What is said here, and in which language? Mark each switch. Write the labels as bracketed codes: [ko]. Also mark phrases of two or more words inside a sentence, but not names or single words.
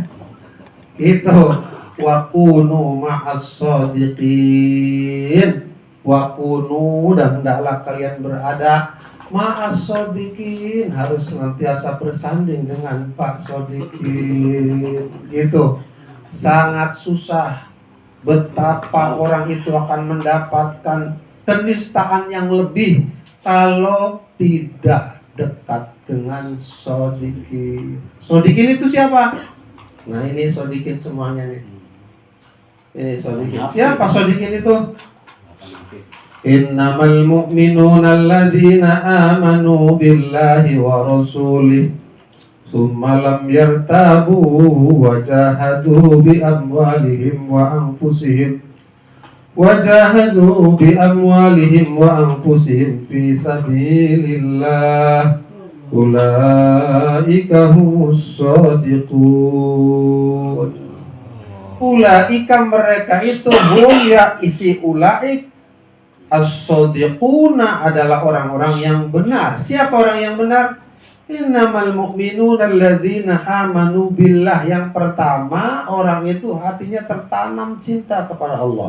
[id] Itu [ar] وكونوا مع الصادقين, [id] wakunu, dan hendaklah kalian berada [ar] مع الصادقين, [id] harus senantiasa bersanding dengan Pak Shodiqin. Itu sangat susah betapa orang itu akan mendapatkan kenistaan yang lebih kalau tidak dekat dengan shodikin. Shodikin itu siapa? Nah ini shodikin semuanya nih. Ini shodikin. Siapa shodikin itu? [ar] إنما المؤمنون الذين آمنوا بالله ورسوله ثم لم يرتابوا وجاهدوا بأموالهم وأنفسهم في سبيل الله أولئك هم الصادقون. [id] Ulaika mereka itu ya isi [ar] أولئك الصادقون [id] adalah orang-orang yang benar. Siapa orang yang benar? [ar] إنما المؤمنون الذين آمنوا بالله. [id] Yang pertama, orang itu hatinya tertanam cinta kepada Allah.